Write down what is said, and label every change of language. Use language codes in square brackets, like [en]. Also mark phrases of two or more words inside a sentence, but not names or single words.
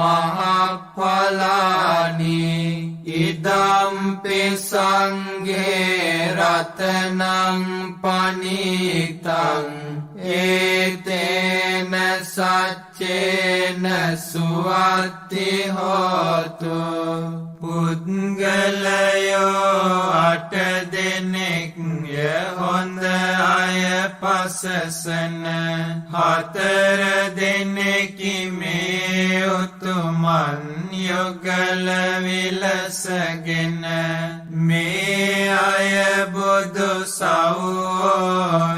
[pi] මහඵලානි ඉදම්පි සංඝේ රතනං පනිතං ඒතේන සච්චේන සුවත්ති හෝතු [si] පුද්ගලයෝ අට දෙනෙක් හොඳ අය පසසන හතර දෙනෙකි මේ උතුමන් යුගල විලසගෙන මේ අය බුදු සව්වෝ